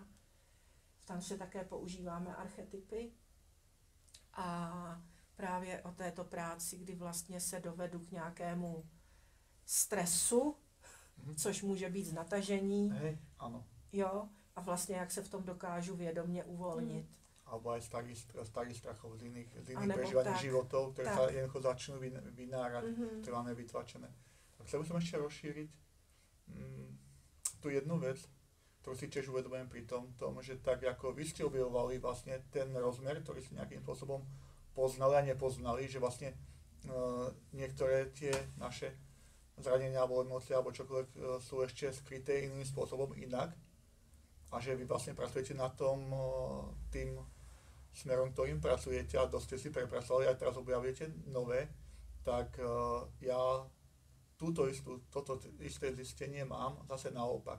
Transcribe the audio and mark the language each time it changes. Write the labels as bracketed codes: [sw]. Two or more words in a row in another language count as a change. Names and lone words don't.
[cs] V tanci také používáme archetypy a právě o této práci, kdy vlastně se dovedu k nějakému stresu, což může být z natažení. [sk] Hej, áno. [cs] Jo, a vlastně jak se v tom dokážu vědomně uvolnit. [sk] Alebo aj starých strachov z iných Alebo prežívaní tak, životov, ktoré tak. sa jednoducho začnú vynárať, ktoré máme vytlačené. A chcel by som ešte rozšíriť tú jednu vec, ktorú si tiež uvedomujem pri tom, že tak ako vy ste objavovali vlastne ten rozmer, ktorý ste nejakým spôsobom poznali a nepoznali, že vlastne niektoré tie naše zranenia alebo emócie alebo čokoľvek sú ešte skryté iným spôsobom inak a že vy vlastne pracujete na tom tým smerom, ktorým pracujete a dosť ste si prepracovali a teraz objavujete nové, tak ja toto isté zistenie mám zase naopak.